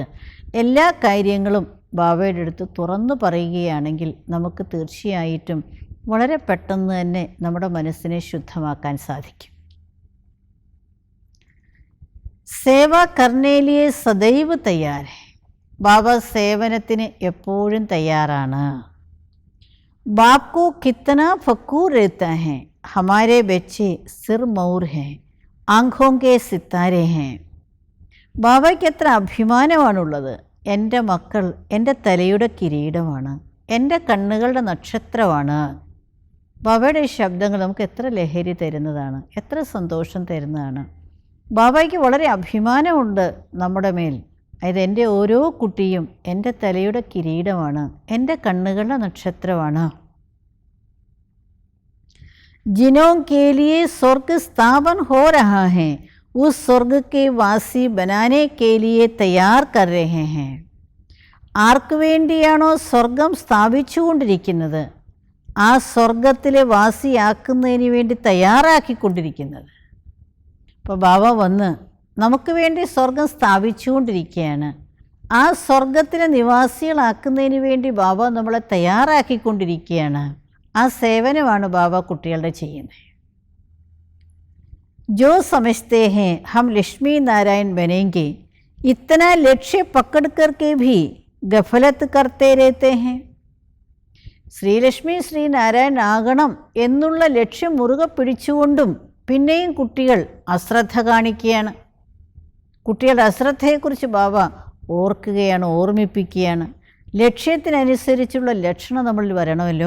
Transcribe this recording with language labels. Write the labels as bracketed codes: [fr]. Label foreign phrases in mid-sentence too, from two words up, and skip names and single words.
[ml] എല്ലാ കാര്യങ്ങളും ബാബയുടെ അടുത്ത് തുറന്നു പറയുകയാണെങ്കിൽ നമുക്ക് തീർച്ചയായിട്ടും വളരെ പെട്ടെന്ന് തന്നെ നമ്മുടെ മനസ്സിനെ ശുദ്ധമാക്കാൻ സാധിക്കും. [hi] सेवा करने लिए सदैव तैयार. [ml] ബാബ സേവനത്തിന് എപ്പോഴും തയ്യാറാണ്. [hi] बाप को कितना फ़ख़्र रहता है, हमारे बच्चे सिर मौर हैं, आँखों के सितारे हैं. [ml] ബാബയ്ക്ക് എത്ര അഭിമാനമാണുള്ളത്. എൻ്റെ മക്കൾ എൻ്റെ തലയുടെ കിരീടമാണ്, എൻ്റെ കണ്ണുകളുടെ നക്ഷത്രമാണ്. ബാബയുടെ ഈ ശബ്ദങ്ങൾ നമുക്ക് എത്ര ലഹരി തരുന്നതാണ്, എത്ര സന്തോഷം തരുന്നതാണ്. ബാബയ്ക്ക് വളരെ അഭിമാനമുണ്ട് നമ്മുടെ മേൽ. അതായത് എൻ്റെ ഓരോ കുട്ടിയും എൻ്റെ തലയുടെ കിരീടമാണ്, എൻ്റെ കണ്ണുകളുടെ നക്ഷത്രമാണ്. [hi] जिनों के लिए स्वर्ग स्थापन हो रहा है, उस स्वर्ग के वासी बनाने के लिए तैयार कर रहे हैं. [ml] ആർക്ക് വേണ്ടിയാണോ സ്വർഗം സ്ഥാപിച്ചുകൊണ്ടിരിക്കുന്നത് ആ സ്വർഗത്തിലെ വാസിയാക്കുന്നതിന് വേണ്ടി തയ്യാറാക്കിക്കൊണ്ടിരിക്കുന്നത്. ഇപ്പോൾ ബാബ വന്ന് നമുക്ക് വേണ്ടി സ്വർഗം സ്ഥാപിച്ചുകൊണ്ടിരിക്കുകയാണ്. ആ സ്വർഗത്തിലെ നിവാസികളാക്കുന്നതിന് വേണ്ടി ബാബ നമ്മളെ തയ്യാറാക്കിക്കൊണ്ടിരിക്കുകയാണ്. ആ സേവനമാണ് ബാബ കുട്ടികളുടെ ചെയ്യുന്നത്. [hi] जो समझते हैं हम लक्ष्मी नारायण बनेंगे, इतना लक्ष्य पकड़ करके भी गफलत करते रहते हैं. [ml] ശ്രീലക്ഷ്മി ശ്രീനാരായൺ ആകണം എന്നുള്ള ലക്ഷ്യം മുറുകെ പിടിച്ചുകൊണ്ടും പിന്നെയും കുട്ടികൾ അശ്രദ്ധ കാണിക്കുകയാണ്. കുട്ടികളുടെ അശ്രദ്ധയെക്കുറിച്ച് ബാബ ഓർക്കുകയാണ്, ഓർമ്മിപ്പിക്കുകയാണ്. ലക്ഷ്യത്തിനനുസരിച്ചുള്ള ലക്ഷണം നമ്മളിൽ വരണമല്ലോ.